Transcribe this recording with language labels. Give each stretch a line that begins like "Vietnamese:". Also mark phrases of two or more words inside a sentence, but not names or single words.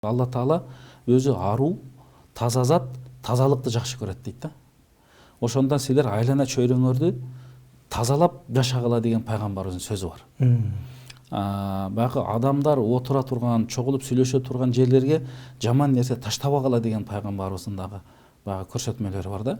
Kazakh: Алла Таала өзі ару, таза зат, тазалықты жақсы көреді дейді да.
Kyrgyz: Ошондан силер айлана чөйрөңөрдү тазалап жашагыла деген пайгамбарыбыздын сөзү бар. Баягы адамдар отура турган, чогулуп сүйлөшө турган жерлерге жаман нерсе таштабагыла деген пайгамбарыбыздын дагы баягы көрсөтмөлөрү бар да.